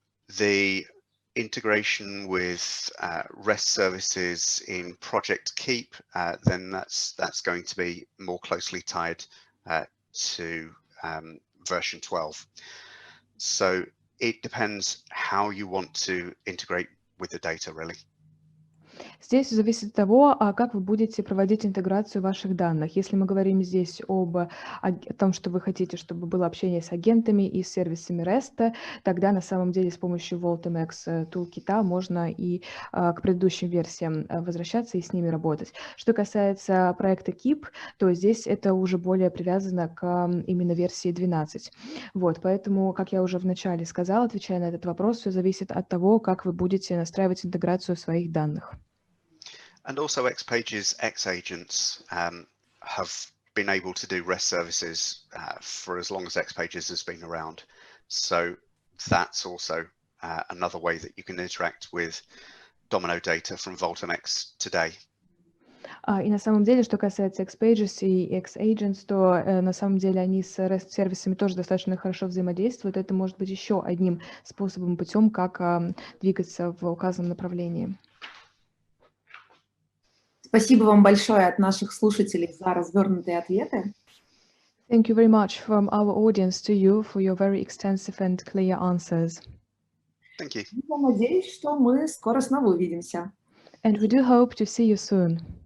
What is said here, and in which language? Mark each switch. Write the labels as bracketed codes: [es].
[en] The integration with REST services in Project Keep, then that's going to be more closely tied to version 12. So it depends how you want to integrate with the data, really. [ru] Здесь зависит от того, как вы будете проводить интеграцию ваших данных. Если мы говорим здесь о том, что вы хотите, чтобы было общение с агентами и с сервисами REST, тогда на самом деле с помощью VoltMX Toolkit можно и к предыдущим версиям возвращаться и с ними работать. Что касается проекта Keep, то здесь это уже более привязано к именно версии 12. Вот, поэтому, как я уже вначале сказала, отвечая на этот вопрос, все зависит от того, как вы будете настраивать интеграцию своих данных. [en] And also XPage's X-agents have been able to do REST services for as long as XPages has been around. So that's also another way that you can interact with Domino data from VoltMX today. [ru] И на самом деле, что касается XPages и X-agents, то на самом деле они с REST-сервисами тоже достаточно хорошо взаимодействуют. Это может быть еще одним способом, путем, как двигаться в указанном направлении. Спасибо вам большое от наших слушателей за развернутые ответы. [en] Thank you very much from our audience to you for your very extensive and clear answers. Thank you. [ru] Я надеюсь, что мы скоро снова увидимся. [en] And we do hope to see you soon.